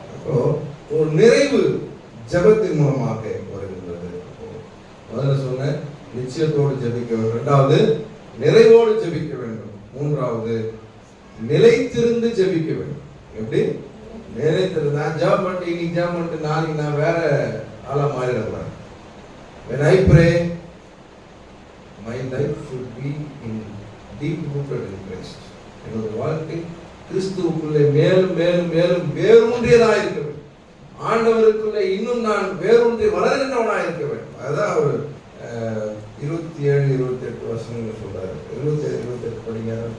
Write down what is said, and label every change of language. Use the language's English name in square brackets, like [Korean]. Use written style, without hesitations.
[Tamil] அப்போ ஒரு நிறைவு ஜெபத்தின் மூலமாக வருகின்றது. முதல்ல சொன்ன நிச்சயத்தோடு ஜெபிக்க வேண்டும், இரண்டாவது நிறைவோடு ஜெபிக்க வேண்டும், மூன்றாவது நிலைத்திருந்து ஜெபிக்க வேண்டும். எப்படி நிலைத்திருந்து? நான் ஜெபம் பண்ணிட்டு இன்னைக்கு ஜெபம் பண்ணிட்டு நாளைக்கு நான் வேற ஆளா மாறிடக்கூடாது. [English] When I pray, my life should be in deep rooted in Christ. [Tamil] என்னுடைய வாழ்க்கை கிறிஸ்துவுக்குள்ளே மேலும் மேலும் மேலும் வேரூன்றியதாக இருக்க வேண்டும். ஆண்டவருக்குள்ளே இன்னும் நான் வேரூன்றி வளர்கின்றவனாக இருக்க வேண்டும். அதுதான் அவர் 27-28 வசனங்கள் சொல்றாரு. 27-28 படிங்க.